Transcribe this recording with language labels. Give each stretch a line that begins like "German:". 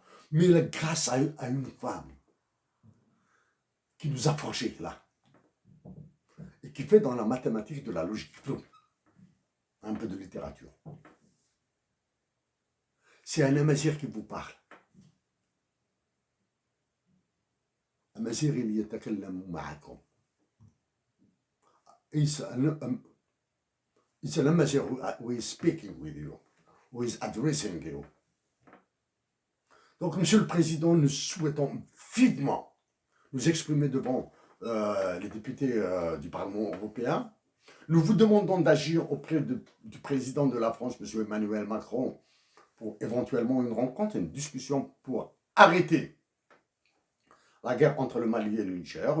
French: Mais là, grâce à une femme qui nous a forgés là, et qui fait dans la mathématique de la logique, un peu de littérature. C'est un Amazir qui vous parle.
Arabic: Amazir يتكلم معكم.
English: It's an Amazir who is speaking with you, who is addressing you.
French: Donc, Monsieur le Président, nous souhaitons vivement nous exprimer devant les députés du Parlement européen. Nous vous demandons d'agir auprès du président de la France, M. Emmanuel Macron, pour éventuellement une rencontre, une discussion pour arrêter la guerre entre le Mali et le Niger.